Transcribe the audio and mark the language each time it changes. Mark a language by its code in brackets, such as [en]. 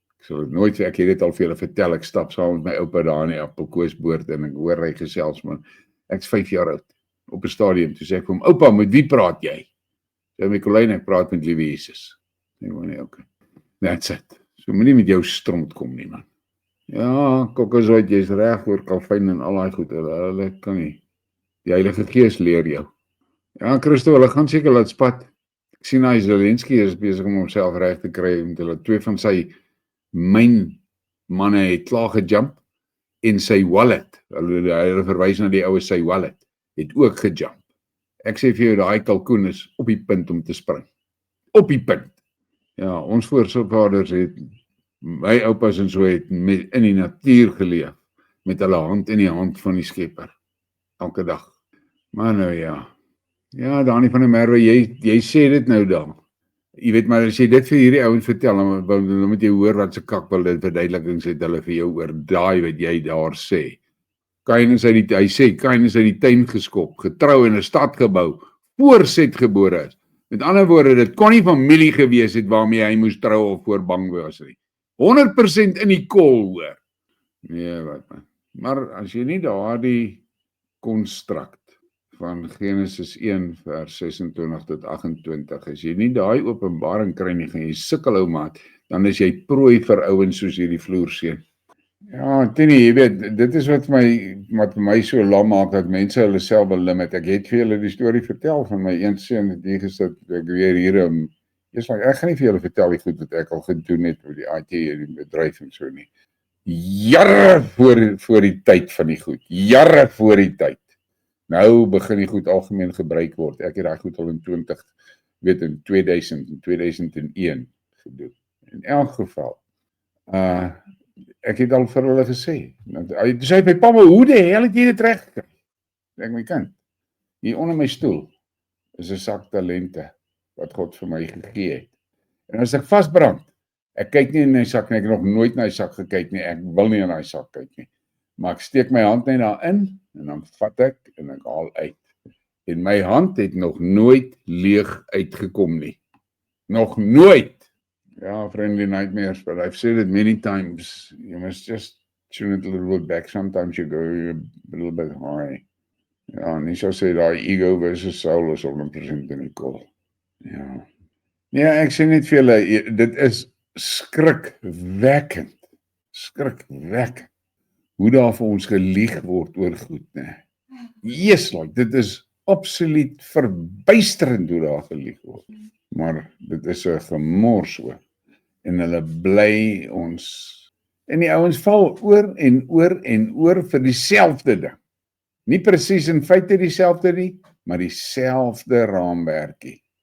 [af] Ek sal dit nooit sê, ek het dit al vir julle vertel, ek stap saam met my oupa daar in die appelkoosboord en ek hoor hy gesels, man. Ek's 5 jaar oud, op 'n stadium, toe sê ek vir hom, oupa, met wie praat jy? Sê my Colleen, ek praat met liewe Jesus. Nee, nee, [en] okay. That's it. [af] So moenie met jou stront kom nie, man. Ja, Kokkesoit, jy's reg oor kalfyn en al daai goed, hulle kan nie. Die Heilige Gees leer jou. Ja, Christo, hulle gaan seker laat spat. Ek sien hy Zelensky is besig om homself reg te kry, met hulle 2 van sy myn manne het klaar gejump en sy wallet, hulle verwys na die oue sy wallet, het ook gejump. Ek sê vir jou, daai kalkoen is op die punt om te spring. Op die punt. Ja, ons voorvaders het, my oupas en so het in die natuur geleef, met hulle hand in die hand van die Skepper, elke dag. Maar nou ja, Dani van der Merwe, jy sê dit nou dan. Jy weet maar, as jy dit vir hierdie ouens vertel, dan moet jy hoor wat se kak wil dit verduidelikings het hulle vir jou oor daai wat jy daar sê. Kain is hy sê, Kain is uit die tuin geskop, getrou en 'n stad gebou, voorset gebore is. Met ander woorde, dit kon nie familie gewees het waarmee hy moes trou of voor bang was nie. 100% in die kol, hoor. Nee, wat man. Maar as jy nie daardie konstrukt van Genesis 1 vers 26 tot 28, as jy nie daai openbaring kry nie, gaan jy sukkel ou maat, dan is jy prooi vir ouens soos hierdie Floorseun. Ja, Tini, jy weet, dit is wat my so lam maak, dat mense hulle self belimit. Ek het vir julle die storie vertel van my een seun het hier gesit, ek weer hier, ek gaan nie vir julle vertel die goed wat ek al gedoen het met die IT en die bedryf en so nie. Jare voor die tyd van die goed, jare voor die tyd. Nou begin die goed algemeen gebruik word. Ek het daai goed al in 2000 en 2001 gedoen. In elk geval. Ek het al vir hulle gesê. Toe sê my pa, maar hoe die hel het jy dit reg gekry? Ek my kind, hier onder my stoel is 'n sak talente wat God vir my gegee het. En as ek vasbrand, ek kyk nie in die sak nie, ek het nog nooit na die sak gekyk nie, ek wil nie in daai sak kyk nie. Maar ek steek my hand net daarin en dan vat ek en ek haal uit. En my hand het nog nooit leeg uitgekom nie. Nog nooit. [en] Ja, friendly nightmares, but I've said it many times. You must just tune it a little bit back. Sometimes you go a little bit high. [af] Ja, nie so sê daai ego versus soul is 100% in die kol. Ja. Ja, ek sê net vir julle, dit is skrikwekkend. Skrikwekkend. Hoe daar vir ons gelieg word oor goed, né? [en] Yes, like, [af] dit is absoluut verbuisterend hoe daar gelieg word. Maar dit is 'n gemors oor. En hulle bly ons. En die ouens val oor en oor en oor vir dieselfde ding. Nie presies in feite dieselfde nie, maar dieselfde raamwerkie.